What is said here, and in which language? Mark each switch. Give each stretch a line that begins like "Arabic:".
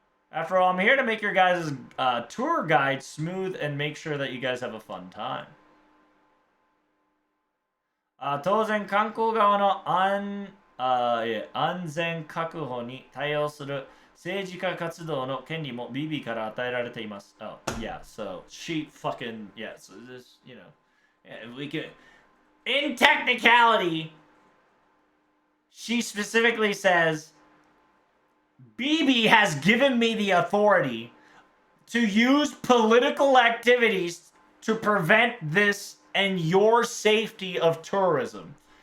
English: After all, I'm here to make your guys' tour guide smooth and make sure that you guys have a fun time.
Japanese: 当然観光側の安全確保に対応する政治家活動の権利も BB から与えられています。
English: Oh, yeah, so she fucking, yeah, so this, you know, yeah, we can, in technicality, she specifically says, BB has given me the authority to use political activities to prevent this and your safety of tourism.